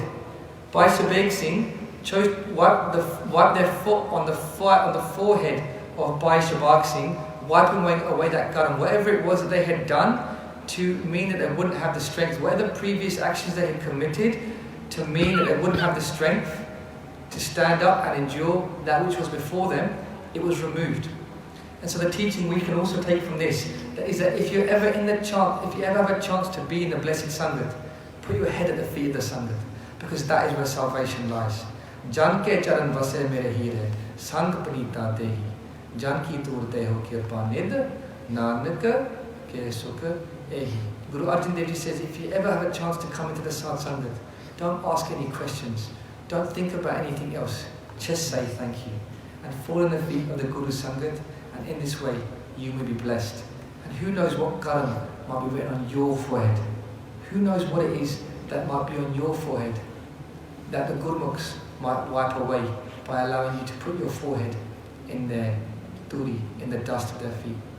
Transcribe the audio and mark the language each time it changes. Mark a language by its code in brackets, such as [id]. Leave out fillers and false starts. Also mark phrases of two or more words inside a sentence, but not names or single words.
[en] Bhai Shabad Singh chose to wipe their foot on the forehead of Bhai Shabad Singh, wiping away that karam, whatever it was that they had done, to mean that they wouldn't have the strength, whatever previous actions they had committed, to mean that they wouldn't have the strength to stand up and endure that which was before them, it was removed. And so the teaching we can also take from this is that if you ever have a chance to be in the blessed Sangat, put your head at the feet of the Sangat, because that is where salvation lies. [pa] ਜਨ ਕੇ ਚਰਨ ਵਸਹਿ ਮੇਰੈ ਹੀਅਰੈ ਸੰਗਿ ਪੁਨੀਤਾ ਦੇਹੀ ਜਨ ਕੀ ਧੂਰਿ ਦੇਹੁ ਕਿਰਪਾ ਨਿਧਿ ਨਾਨਕ ਕੈ ਸੁਖੁ ਏਹੀ. [en] Guru Arjan Dev Ji says, if you ever have a chance to come into the Sad Sangat, don't ask any questions, don't think about anything else, just say thank you, and fall in the feet of the Guru Sangat, and in this way you may be blessed. And who knows what karam might be written on your forehead. Who knows what it is that might be on your forehead that the Gurmukhs might wipe away by allowing you to put your forehead in their turi, in the dust of their feet.